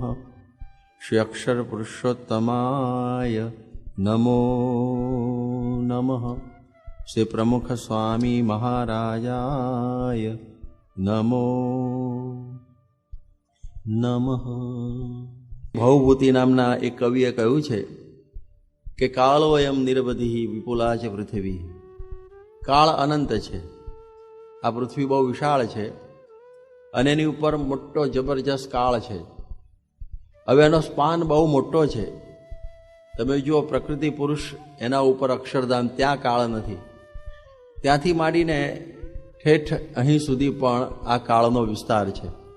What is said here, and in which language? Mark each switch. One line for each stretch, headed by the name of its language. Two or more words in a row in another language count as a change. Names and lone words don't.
Sanskrit: श्री अक्षर पुरुषोत्तमाय नमो नमः। श्री प्रमुख स्वामी महाराजाय नमो नमः।
Gujarati: ભવભૂતિ નામના એક કવિએ કહ્યું છે કે
Sanskrit: कालोयम निरवधि विपुला च पृथ्वी।
Gujarati: કાળ અનંત છે, આ પૃથ્વી બહુ વિશાળ છે અને એની ઉપર મોટો જબરજસ્ત કાળ છે। હવે એનો સ્પાન બહુ મોટો છે। તમે જુઓ પ્રકૃતિ પુરુષ એના ઉપર અક્ષરધામ, ત્યાં કાળ નથી, ત્યાંથી માંડીને ઠેઠ અહીં સુધી પણ આ કાળનો વિસ્તાર છે।